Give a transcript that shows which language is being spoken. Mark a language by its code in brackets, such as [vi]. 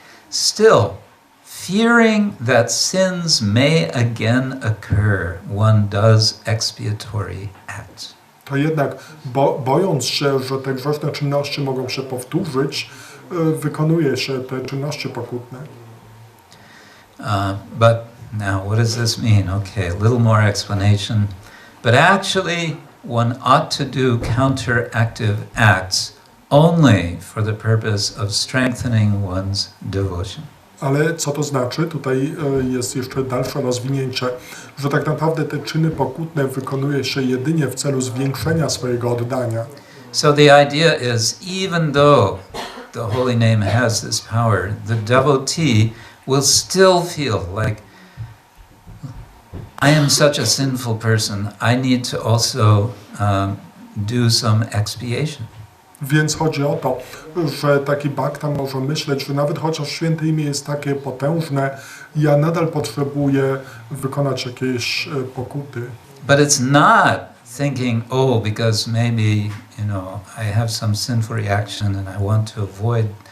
[en] still, fearing that sins may again occur, one does expiatory acts. [pl] to jednak bojąc się, że te grzeszne czynności mogą się powtórzyć, wykonuje się te czynności pokutne. [en] But now, what does this mean? Okay, a little more explanation. But actually, one ought to do counteractive acts only for the purpose of strengthening one's devotion. [pl] Ale co to znaczy? Tutaj jest jeszcze dalsze rozwinięcie, że tak naprawdę te czyny pokutne wykonuje się jedynie w celu zwiększenia swojego oddania. [en] So the idea is, even though the holy name has this power, the devotee will still feel like, I am such a sinful person, I need to also do some expiation. [pl] Więc chodzi o to, że taki bhakta może myśleć, że nawet chociaż święte imię jest takie potężne, ja nadal potrzebuję wykonać jakieś pokuty. [en] But it's not thinking, oh, because maybe, I have some sinful reaction and I want to avoid